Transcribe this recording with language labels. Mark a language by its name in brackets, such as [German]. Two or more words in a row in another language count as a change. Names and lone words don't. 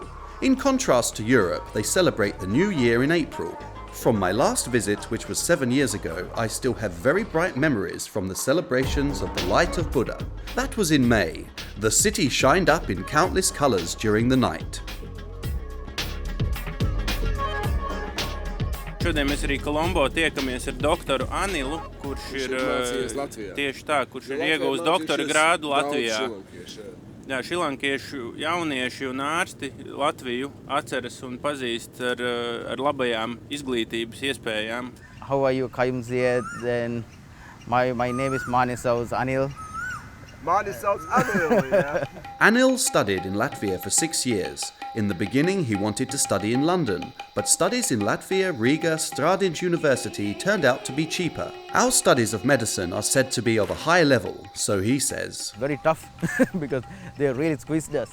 [English] In contrast to Europe, they celebrate the New Year in April. From my last visit, which was 7 years ago, I still have very bright memories from the celebrations of the Light of Buddha. That was in May. The city shined up in countless colours during the night. [Latvian] Šodien mēs arī Kolombo tiekamies ar doktoru Anilu, kurš ir tieši tā, kurš ir ieguvis doktora grādu Latvijā. Jā, šrilankiešu jaunieši un ārsti Latviju atceras un pazīst ar labajām izglītības iespējām. [English] How are you, Kayumziet? Then my name is Anil. [Latvian] Mani sauc Anil, yeah. [English] Anil studied in Latvia for 6 years. In the beginning, he wanted to study in London, but studies in Latvia, Riga, Sandijs University turned out to be cheaper. Our studies of medicine are said to be of a high level, so he says. Very tough because they really squeezed us.